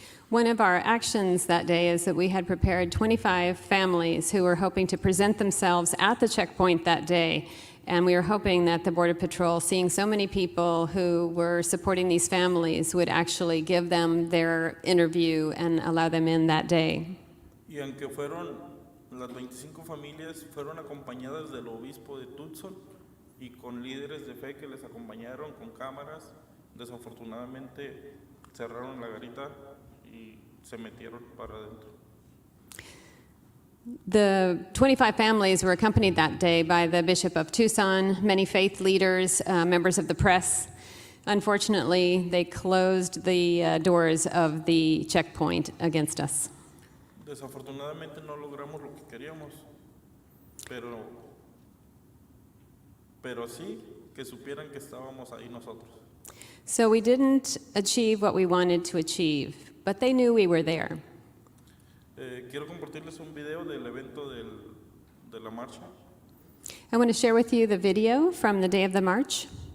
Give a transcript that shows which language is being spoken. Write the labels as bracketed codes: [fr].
[en] One of our actions that day is that we had prepared 25 families who were hoping to present themselves at the checkpoint that day. And we were hoping that the Border Patrol, seeing so many people who were supporting these families, would actually give them their interview and allow them in that day. [es] Y aunque las 25 familias fueron acompañadas del obispo de Tucson y con líderes de fe que les acompañaron con cámaras, desafortunadamente cerraron la garita y se metieron para adentro. [en] The 25 families were accompanied that day by the Bishop of Tucson, many faith leaders, members of the press. Unfortunately, they closed the doors of the checkpoint against us. [es] Desafortunadamente no logramos lo que queríamos, pero sí que supieran que estábamos ahí nosotros. [en] So we didn't achieve what we wanted to achieve, but they knew we were there. [es] Quiero compartirles un video del evento de la marcha. [en] I want to share with you the video from the day of the march.